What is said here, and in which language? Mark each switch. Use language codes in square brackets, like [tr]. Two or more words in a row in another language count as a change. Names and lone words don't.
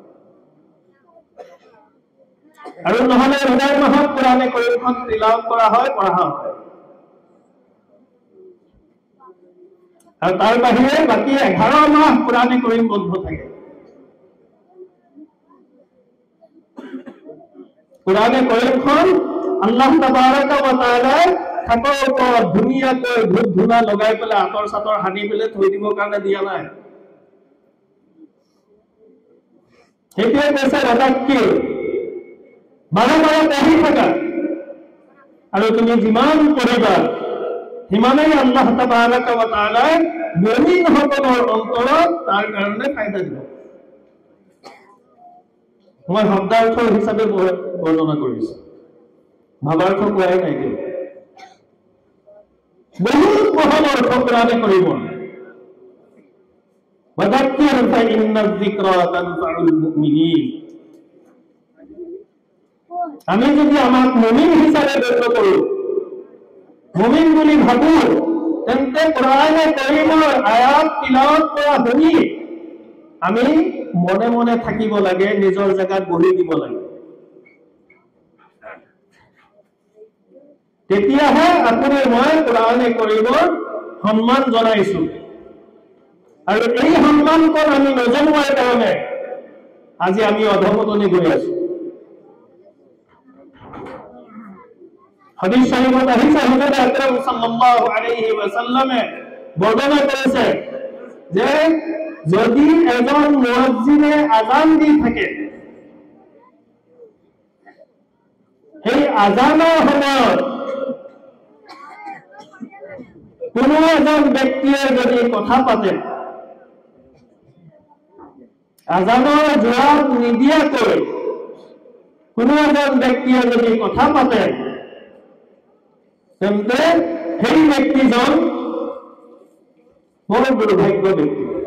[as] আৰু নহলে ৰমজান মাহত কোৰানে কৰিমখন তিলাওয়াত কৰা হয়, পঢ়া হয়। আৰু তাৰ বাহিৰে বাকি 11 মাহ কোৰানে কৰিম বন্ধ থাকে। কোৰানে কৰিমখন [ar] الله تبارك وتعالى [as] হাতৰ ওপৰত ধুনীয়াকৈ ধূপ ধূনা লগাই পেলাই আতৰ চাতৰ সানি পেলাই থৈ দিবৰ কাৰণে দিয়া নাই। সেইটোৱে কৈছে ৰাজাক্কি বাৰে বাৰে পঢ়ি থাকা, আৰু তুমি যিমান পঢ়িবা সিমানেই [ar] الله تبارك وتعالى [as] মুমিনসকলৰ অন্তৰত তাৰ কাৰণে ফায়দা দিব। মই শব্দাৰ্থ হিচাপে বৰ্ণনা কৰিছো, ভাৱাৰ্থ কোৱাই নাই। বহুত বহল অৰ্থ কোৰানে কৰিব। [ar] وذكر فإن الذكرى تنفع المؤمنين. [as] আমি যদি আমাক মুমিন হিচাপে গণ্য কৰো, মুমিন বুলি ভাবো, তেন্তে কোৰানে কৰিমৰ আয়াত তিলাওয়াত কৰা শুনি আমি মনে মনে থাকিব লাগে, নিজৰ জায়গাত বহি দিব লাগে। তেতিয়াহে আপুনি মই কোৰানে কৰিমৰ সন্মান জনাইছো। আৰু এই সন্মানকণ আমি নজনোৱাৰ কাৰণে আজি আমি অধপতনে গৈ আছো। হাদিস শরীফত আহিছে হুজুর আকরাম [ar] صلى الله عليه وسلم [bn] বর্ণনা করেছে [as] যে যদি এজন মুয়াজ্জিনে আযান দি থাকে, এই আযানৰ সময়ত কোনো এজন ব্যক্তিয়ে যদি কথা পাতে, আযানৰ জবাব নিদিয়াকৈ কোনো এজন ব্যক্তিয়ে যদি কথা পাতে, তেন্তে সেই ব্যক্তিজন বৰ দুৰ্ভাগ্য ব্যক্তি।